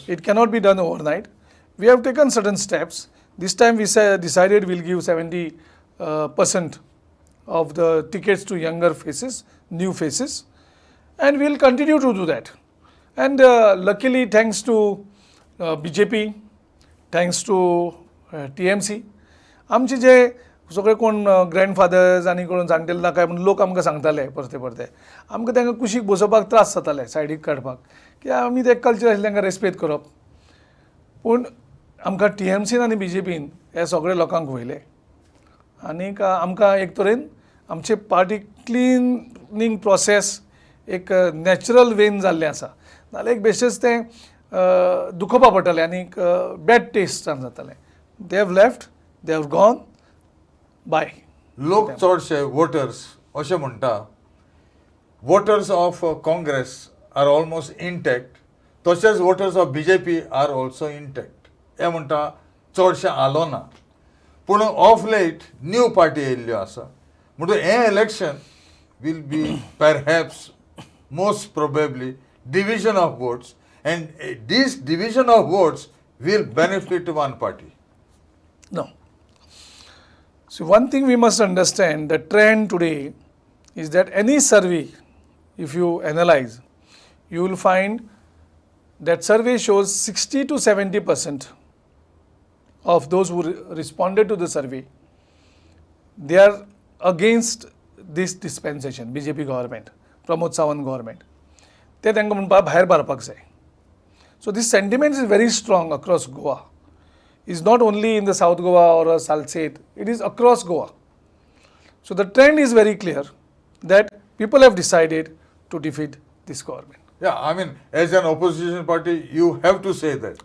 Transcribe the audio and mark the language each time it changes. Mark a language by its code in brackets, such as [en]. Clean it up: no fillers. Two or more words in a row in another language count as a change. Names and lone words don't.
[en] It cannot be done overnight. We have taken certain steps. This time we decided we'll give 70% of the tickets to younger faces, new faces, and we'll continue to do that. And luckily, thanks to BJP, thanks to TMC, [kok] आमचे जे सगळे कोण ग्रँडफादर्स आनी कोण जाणटेले ना काय म्हणून लोक आमकां सांगताले परते परते आमकां तांकां कुशीक बसोवपाक त्रास जाताले सायडीक काडपाक की आमी ते कल्चर आशिल्ले तांकां रेस्पेक्ट करप. पूण आमकां TMCन आनी BJPन हे सगळे लोकांक वयले आनीक आमकां एक तरेन आमचे [en] party cleaning process [kok] एक नॅचरल वेन जाल्लें आसा. नाल्यार एक बेश्टेच तें दुखोवपा पडटलें आनीक बॅड टेस्टान जातालें. [en] They have left, they have gone by. [kok] लोक चडशे वोटर्स अशें म्हणटा [en] voters of Congress are almost intact, तशेंच voters of BJP are also intact. [kok] हें म्हणटा चडशें आलो ना. पूण [en] of late new party [kok] येयल्ल्यो आसा. म्हणटून हें इलेक्शन [en] will be perhaps most probably division of votes, and this division of votes will benefit one party. No. So one thing we must understand, the trend today is that any survey, if you analyze, you will find that survey shows 60 to 70% of those who responded to the survey, they are against this dispensation, BJP government, Pramod Sawant government. [kok] ते तांकां म्हणपाक भायर मारपाक जाय. [en] So this sentiment is very strong across Goa. It's not only in the South Goa or Salsette, it is across Goa. So the trend is very clear that people have decided to defeat this government. Yeah, I mean, as an opposition party, you have to say that.